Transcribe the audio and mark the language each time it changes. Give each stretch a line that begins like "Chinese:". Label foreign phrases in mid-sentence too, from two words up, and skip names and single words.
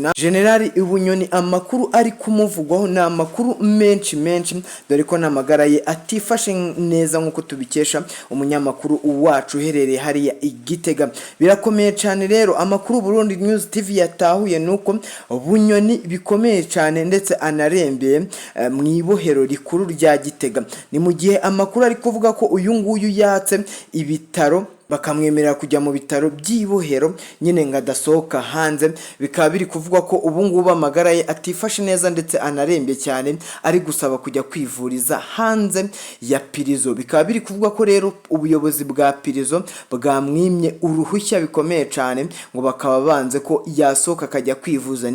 Kinyarwanda: Na General Bunyoni amakuru ari kumuvugwaho na amakuru menshi, dore ko n'amagara ye atifashe neza nk'uko tubikesha umunyamakuru wacu uherereye hariya Igitega. Birakomeye cyane rero amakuru Burundi News TV yatahuye nuko Bunyoni bikomeye cyane ndetse anarembeye mu ibohero rikuru rya Gitega. Ni mu gihe amakuru ari kuvuga ko uyu nguyu yatse ibitaro bakamwemerera kujya mu bitaro by'ibohero nyine ngadasohoka hanze. Bikaba biri kuvuga ko ubu ngubu amagara ye atifashe neza ndetse anarembye cyane, ari gusaba kujya kwivuriza hanze ya pirizo. Bikaba biri kuvuga ko rero ubuyobozi bwa pirizo bwamwimye uruhushya bikomeye cyane, ngo bakaba banze ko yasohoka akajya kwivuza.